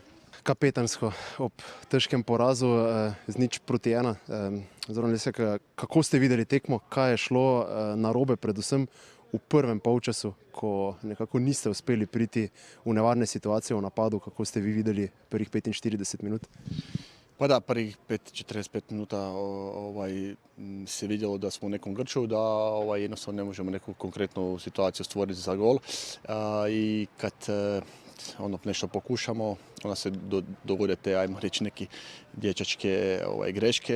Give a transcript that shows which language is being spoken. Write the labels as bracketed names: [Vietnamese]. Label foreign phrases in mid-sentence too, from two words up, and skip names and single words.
[Slovenian] Kapetansko ob težkem porazu z 0-1. Zoran Lesjak, kako ste videli tekmo, kaj je šlo narobe, predvsem v prvem polčasu, ko nekako niste uspeli priti v nevarne situacije v napadu, kako ste vi videli prvih 45 minut? [Croatian] Pa da, prvih 45 minuta se je vidjelo da smo u nekom grču, da jednostavno ne možemo neku konkretnu situaciju stvoriti za gol. I kad nešto pokušamo, onda se dogode te, ajmo reći, neki dječačke greške.